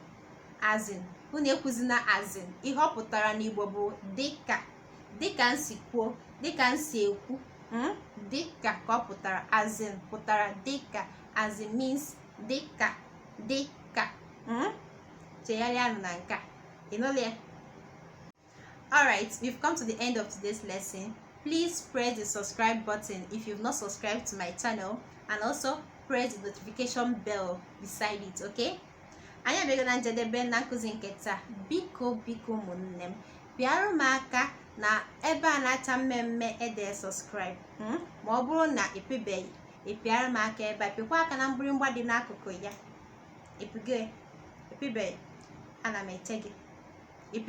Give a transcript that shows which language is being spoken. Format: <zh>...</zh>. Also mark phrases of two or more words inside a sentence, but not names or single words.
<en>As in.</en> <ig>Unu ekwuzina</ig> <en>as in.</en> <ig>Ihe ọ pụtara n'Igbo bụ dịka. Dịka nsi kwuo. Dịka nsi ekwu. dịka ka ọ pụtara,</ig> <en>as in</en> <ig>pụtara dịka,</ig> <en>as in means</en> <ig>dịka, dịka. Chegharịanụ na nke a. Ịnụla?</ig> <en>Alright, we've come to the end of today's lesson. Please press the subscribe button if you've not subscribed to my channel, and also press the notification bell beside it, okay?</en> <ig>Anyị abịago na njedebe na nkụzi nke taa. Biko biko ụmụnne m, bịarụ m aka na ebe a na-acha mmemme ede subscribe. Ma ọ bụrụ na ịpịbeghị, ịpịara m aka ebe a, pịkwa aka na mgbịrịgba dị n'akụkụ ya. Ịpịgo? Ịpịbeghị? Ana m eche gị. Ịpịgo?</ig>